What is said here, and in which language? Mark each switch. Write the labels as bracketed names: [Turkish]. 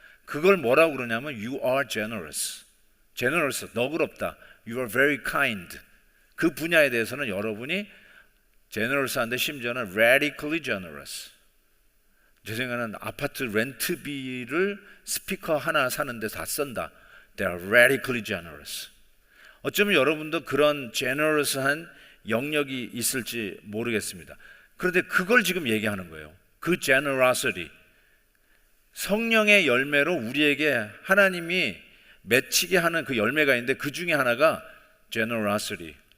[Korean] 그걸 뭐라고 그러냐면 [English] You are generous. [Korean] generous, 너그럽다. [English] You are very kind. [Korean] 그 분야에 대해서는 여러분이 generous한데 심지어는 [English] radically generous. [Korean] 제 생각에는 아파트 렌트비를 스피커 하나 사는데 다 쓴다. [English] They are radically generous. [Korean] 어쩌면 여러분도 그런 generous한 영역이 있을지 모르겠습니다. 그런데 그걸 지금 얘기하는 거예요. 그 generosity. 성령의 열매로 우리에게 하나님이 맺히게 하는 그 열매가 있는데 그 중에 하나가 generosity.